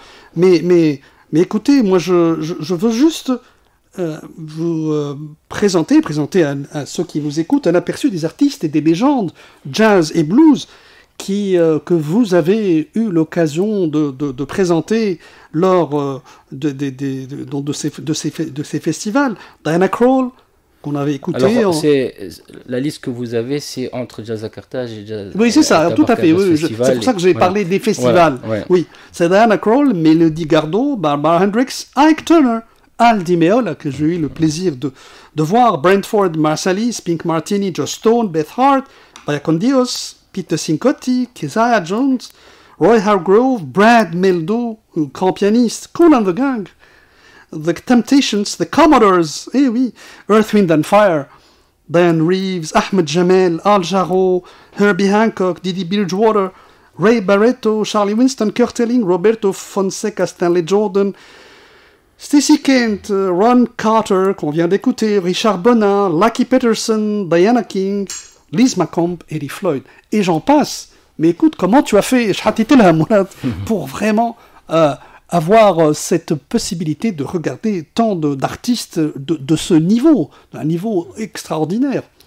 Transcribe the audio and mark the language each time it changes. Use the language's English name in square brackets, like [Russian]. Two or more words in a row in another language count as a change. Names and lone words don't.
[French] Mais écoutez, moi, je veux juste vous présenter à ceux qui vous écoutent un aperçu des artistes et des légendes jazz et blues que vous avez eu l'occasion de présenter lors de ces festivals. Diana Krall, qu'on avait écouté. Alors, la liste que vous avez, c'est entre Jazz à Carthage et Jazz. Oui, c'est ça, tout à fait. Oui, c'est pour ça que j'ai parlé des festivals. Ouais. Oui, c'est Diana Krall, Melody Gardot, Barbara Hendricks, Ike Turner, Al Di Meola, que j'ai eu le plaisir de voir, Brentford Marsalis, Pink Martini, Joe Stone, Beth Hart, Baya Con Dios, Peter Cincotti, Keziah Jones, Roy Hargrove, Brad Meldo, grand pianiste, Kool and the Gang, The Temptations, The Commodores, oui, Earth, Wind and Fire, Diane Reeves, Ahmed Jamel, Al Jarreau, Herbie Hancock, Didi Bridgewater, Ray Barretto, Charlie Winston, Kurt Elling, Roberto Fonseca, Stanley Jordan, Stacey Kent, Ron Carter, qu'on vient d'écouter, Richard Bonnat, Lucky Peterson, Diana King, Liz McComb, Eddie Floyd, et j'en passe. Mais écoute, comment tu as fait, pour vraiment avoir cette possibilité de regarder tant d'artistes de ce niveau, d'un niveau extraordinaire?